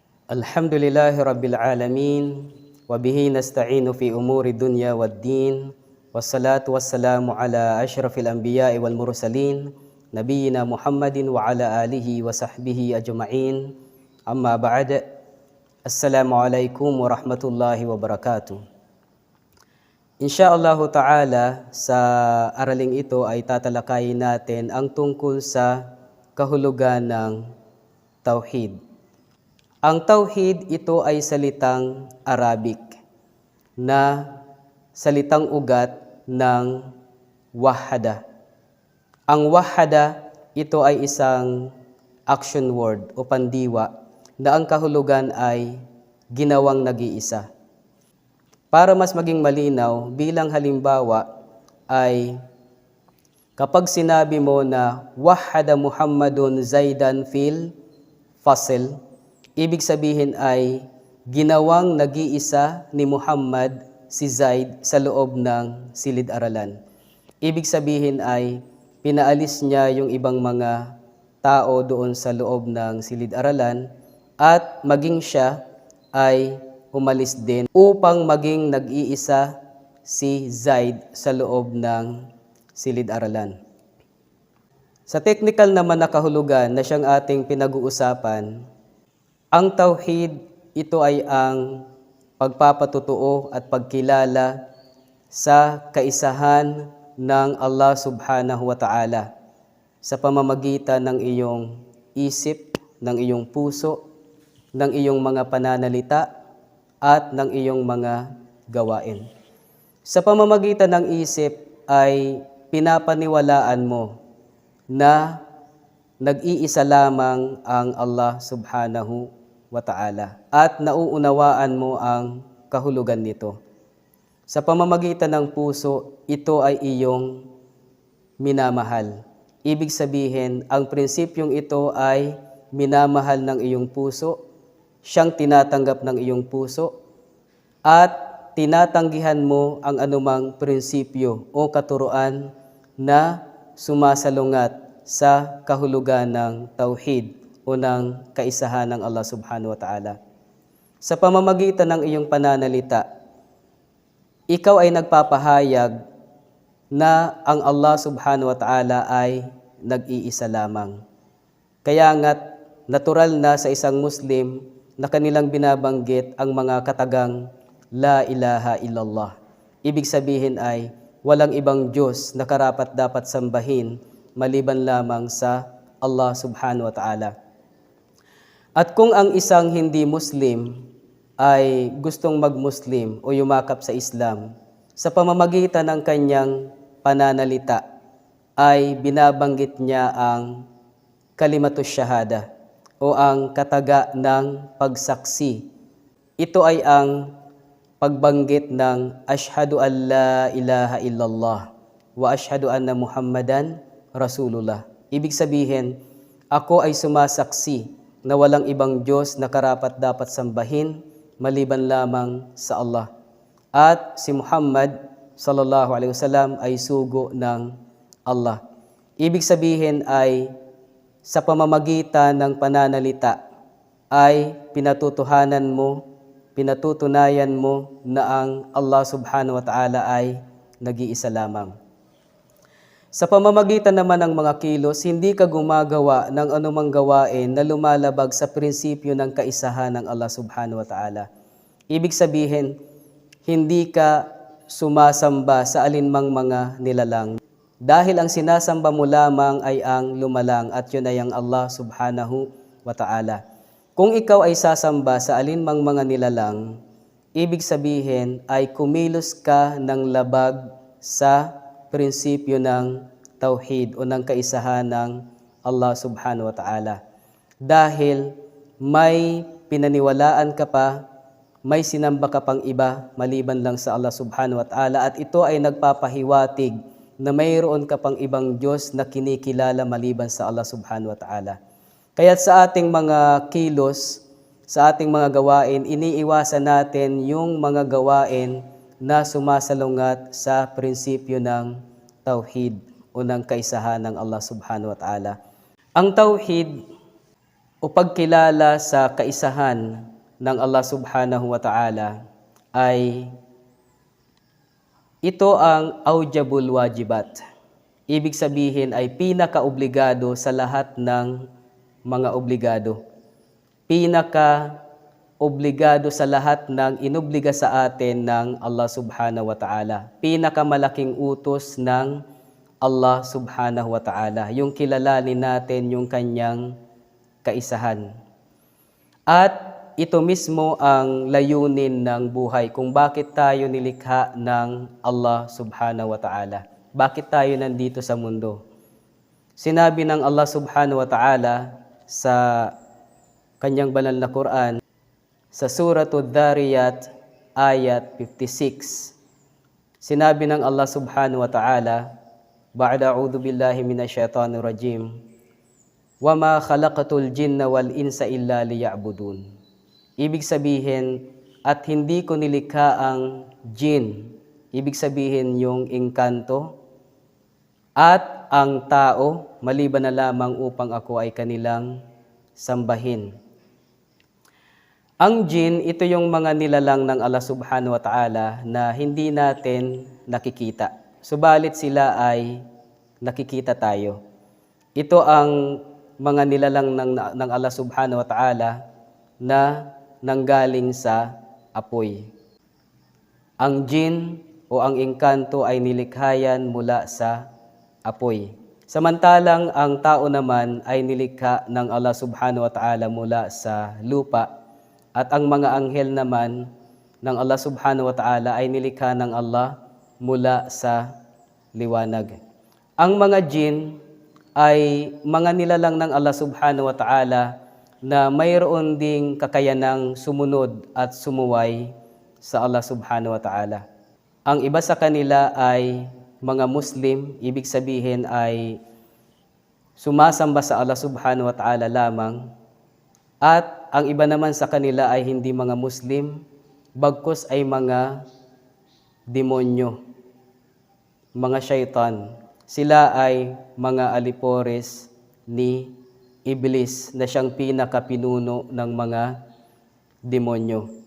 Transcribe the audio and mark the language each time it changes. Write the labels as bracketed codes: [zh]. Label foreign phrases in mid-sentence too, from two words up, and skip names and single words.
[ar] الحمد لله رب العالمين وبه نستعين في أمور الدنيا والدين والصلاة والسلام على أشرف الأنبياء والمرسلين نبينا محمد وعلى آله وصحبه أجمعين أما بعد. السلام عليكم ورحمة الله وبركاته. إن شاء الله تعالى, [tl] sa araling ito ay tatalakayin natin ang tungkol sa kahulugan ng Tauhid. Ang Tauhid, ito ay salitang Arabic na salitang ugat ng wahada. Ang wahada, ito ay isang action word o pandiwa na ang kahulugan ay ginawang nag-iisa. Para mas maging malinaw, bilang halimbawa ay kapag sinabi mo na [ar] وحد محمد زيدا في الفصل, [tl] ibig sabihin ay ginawang nag-iisa ni Muhammad si Zaid sa loob ng silid-aralan. Ibig sabihin ay pinaalis niya yung ibang mga tao doon sa loob ng silid-aralan at maging siya ay umalis din upang maging nag-iisa si Zaid sa loob ng silid-aralan. Sa technical naman na kahulugan na siyang ating pinag-uusapan, ang Tauhid, ito ay ang pagpapatutuo at pagkilala sa kaisahan ng [ar] الله سبحانه وتعالى [tl] sa pamamagitan ng iyong isip, ng iyong puso, ng iyong mga pananalita at ng iyong mga gawain. Sa pamamagitan ng isip ay pinapaniwalaan mo na nag-iisa lamang ang [ar] الله سبحانه وتعالى [tl] at nauunawaan mo ang kahulugan nito. Sa pamamagitan ng puso, ito ay iyong minamahal. Ibig sabihin, ang prinsipyong ito ay minamahal ng iyong puso, siyang tinatanggap ng iyong puso, at tinatanggihan mo ang anumang prinsipyo o katuruan na sumasalungat sa kahulugan ng Tauhid o ng kaisahan ng [ar] الله سبحانه وتعالى. [tl] Sa pamamagitan ng iyong pananalita, ikaw ay nagpapahayag na ang [ar] الله سبحانه وتعالى [tl] ay nag-iisa lamang. Kaya nga't natural na sa isang Muslim na kanilang binabanggit ang mga katagang [ar] لا إله إلا الله. [tl] Ibig sabihin ay walang ibang Diyos na karapat dapat sambahin maliban lamang sa [ar] الله سبحانه وتعالى. [tl] At kung ang isang hindi Muslim ay gustong mag-Muslim o yumakap sa Islam, sa pamamagitan ng kanyang pananalita ay binabanggit niya ang [ar] كلمة الشهادة [tl] o ang kataga ng pagsaksi. Ito ay ang pagbanggit ng [ar] أشهد أن لا إله إلا الله وأشهد أن محمدا رسول الله. [tl] Ibig sabihin, ako ay sumasaksi na walang ibang Diyos na karapat dapat sambahin maliban lamang sa Allah. At si Muhammad [ar] صلى الله عليه وسلم [tl] ay sugo ng Allah. Ibig sabihin ay sa pamamagitan ng pananalita ay pinatutunayan mo na ang [ar] الله سبحانه وتعالى [tl] ay nag-iisa lamang. Sa pamamagitan naman ng mga kilos, hindi ka gumagawa ng anumang gawain na lumalabag sa prinsipyo ng kaisahan ng [ar] الله سبحانه وتعالى. [tl] Ibig sabihin, hindi ka sumasamba sa alinmang mga nilalang. Dahil ang sinasamba mo lamang ay ang lumalang at yun ay ang [ar] الله سبحانه وتعالى. [tl] Kung ikaw ay sasamba sa alinmang mga nilalang, ibig sabihin ay kumilos ka ng labag sa prinsipyo ng Tauhid o ng kaisahan ng [ar] الله سبحانه وتعالى. [tl] Dahil may pinaniwalaan ka pa, may sinamba ka pang iba maliban lang sa [ar] الله سبحانه وتعالى [tl] at ito ay nagpapahiwatig na mayroon ka pang ibang Diyos na kinikilala maliban sa [ar] الله سبحانه وتعالى. [tl] Kaya't sa ating mga kilos, sa ating mga gawain, iniiwasan natin yung mga gawain na sumasalungat sa prinsipyo ng Tauhid o ng kaisahan ng [ar] الله سبحانه وتعالى. [tl] Ang Tauhid o pagkilala sa kaisahan ng [ar] الله سبحانه وتعالى [tl] ay ito ang [ar] أوجب الواجبات. [tl] Ibig sabihin ay pinaka-obligado sa lahat ng mga obligado. Pinaka-obligado sa lahat ng inobliga sa atin ng [ar] الله سبحانه وتعالى. [tl] Pinakamalaking utos ng [ar] الله سبحانه وتعالى. [tl] Yung kilalanin natin yung kanyang kaisahan. At ito mismo ang layunin ng buhay kung bakit tayo nilikha ng [ar] الله سبحانه وتعالى. [tl] Bakit tayo nandito sa mundo? Sinabi ng [ar] الله سبحانه وتعالى [tl] sa kanyang banal na Quran, sa Suratul Dhariyat, ayat 56. Sinabi ng [ar] الله سبحانه وتعالى بعد أعوذ بالله من الشيطان الرجيم وما خلقت الجن والإنس إلا ليعبدون. [tl] Ibig sabihin, at hindi ko nilikha ang jin, ibig sabihin yung engkanto, at ang tao, maliban na lamang upang ako ay kanilang sambahin. Ang jin, ito yung mga nilalang ng [ar] الله سبحانه وتعالى [tl] na hindi natin nakikita. Subalit sila ay nakikita tayo. Ito ang mga nilalang ng [ar] الله سبحانه وتعالى [tl] na nanggaling sa apoy. Ang jin o ang engkanto ay nilikhayan mula sa apoy. Samantalang ang tao naman ay nilikha ng [ar] الله سبحانه وتعالى [tl] mula sa lupa at ang mga anghel naman ng [ar] الله سبحانه وتعالى [tl] ay nilikha ng Allah mula sa liwanag. Ang mga jin ay mga nilalang ng [ar] الله سبحانه وتعالى [tl] na mayroon ding kakayanang sumunod at sumuway sa [ar] الله سبحانه وتعالى. [tl] Ang iba sa kanila ay mga Muslim, ibig sabihin ay sumasamba sa [ar] الله سبحانه وتعالى [tl] lamang. At ang iba naman sa kanila ay hindi mga Muslim, bagkus ay mga demonyo, mga syaitan. Sila ay mga alipores ni Iblis na siyang pinakapinuno ng mga demonyo.